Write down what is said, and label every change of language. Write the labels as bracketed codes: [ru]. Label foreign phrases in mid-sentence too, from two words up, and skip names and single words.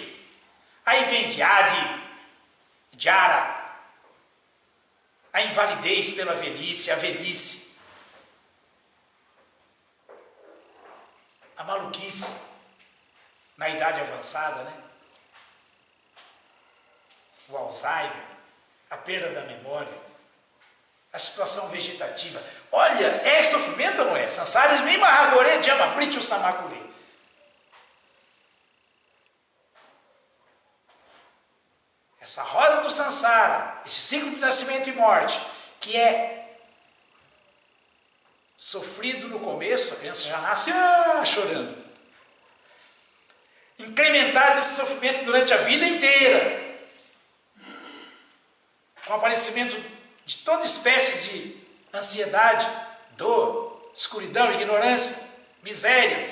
[pt] Aí vem [sa] व्याधि, जरा, [pt] a invalidez pela velhice, a velhice, a maluquice na idade avançada, né? O Alzheimer, a perda da memória, a situação vegetativa. Olha, é sofrimento ou não é? [sa] संसारे स्मिन् महाघोरे जन्म मृत्यु समाकुले. [pt] Essa roda do Sansara, esse ciclo de nascimento e morte, que é sofrido no começo, a criança já nasce chorando. Incrementado esse sofrimento durante a vida inteira, com o aparecimento de toda espécie de ansiedade, dor, escuridão, ignorância, misérias.